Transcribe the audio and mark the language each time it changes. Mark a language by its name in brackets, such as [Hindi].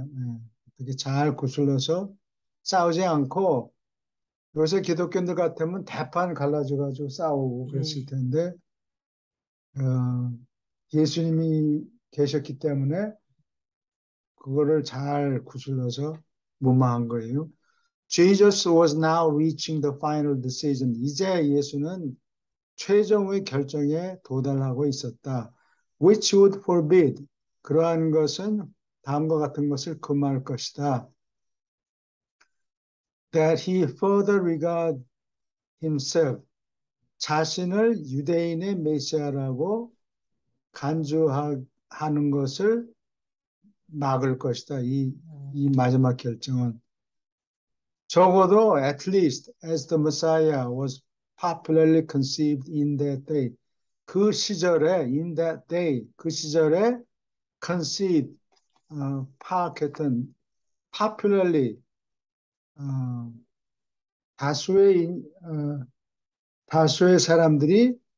[Korean] 예, 어떻게 잘 구슬러서 싸우지 않고 요새 기독교인들 같으면 대판 갈라져가지고 싸우고 그랬을 예, 텐데 어, 예수님이 계셨기 때문에 그거를 잘 구슬러서 무마한 거예요. [English] Jesus was now reaching the final decision. [Korean] 이제 예수는 최종의 결정에 도달하고 있었다. [English] Which would forbid. [Korean] 그러한 것은 다음과 같은 것을 금할 것이다. [English] That he further regard himself. [Korean] 자신을 유대인의 메시아라고 간주하는 것을 막을 것이다. 이 마지막 결정은. 적어도 [English] at least as the Messiah was popularly conceived in that day. [Korean] 그 시절에 [English] in that day [Korean] 그 시절에 conceived 파악했던 popularly 어, 다수의 다수의 사람들이